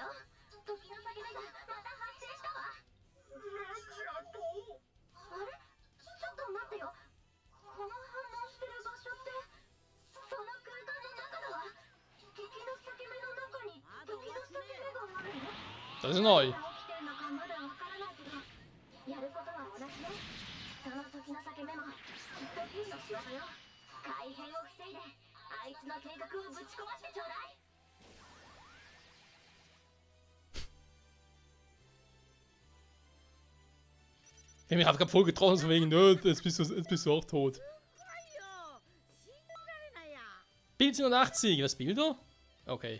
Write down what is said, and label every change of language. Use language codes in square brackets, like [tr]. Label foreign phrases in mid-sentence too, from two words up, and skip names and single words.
[ja] 時の裂け目がまた発生したわ。あれ、ちょっと待ってよ。この反応してる場所ってその空間の中だわ。敵の裂け目の中に時の裂け目があるの。 [de] Das ist neu. [ja] 起きてるのかまだわからないけど、やることは同じね。その時の裂け目もきっとヒンの仕業よ。改変を防いであいつの計画をぶち壊してちょうだい。 [de] Ich habe mich einfach voll getroffen, so wegen, nö, jetzt bist du auch tot. Bild 87, was Bilder? Okay.